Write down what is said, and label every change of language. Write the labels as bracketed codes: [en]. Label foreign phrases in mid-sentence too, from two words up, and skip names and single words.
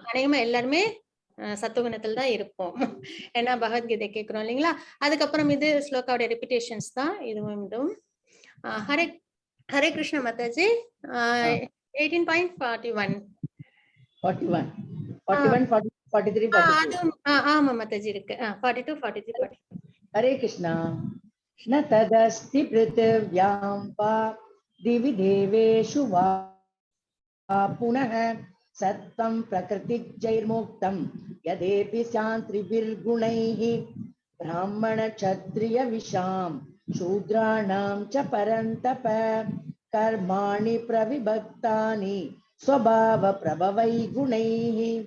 [ta] அநேகமா எல்லாருமே சத்துவகுணத்தில் தான் இருப்போம். ஏன்னா பகவத்கீதை கேட்கிறோம் இல்லைங்களா. அதுக்கப்புறம் இது ஸ்லோகாவோட ரெபிடேஷன்ஸ் தான் இதுவும். ஹரே ஹரே கிருஷ்ண மாதாஜி. 18.41 41 41 40 43 42 ஆமா மாதாஜி இருக்கு. 42 43 40. [sa] हरे कृष्णा। न तदस्ति पृथिव्यां वा दिवि देवेषु वा पुनः सत्त्वं प्रकृतिजैर्मुक्तं यदेपि स्यान्त्रिभिर्गुणैः ब्राह्मणक्षत्रियविशां शूद्राणां च परन्तप कर्माणि प्रविभक्तानि स्वभावप्रभवै गुणैः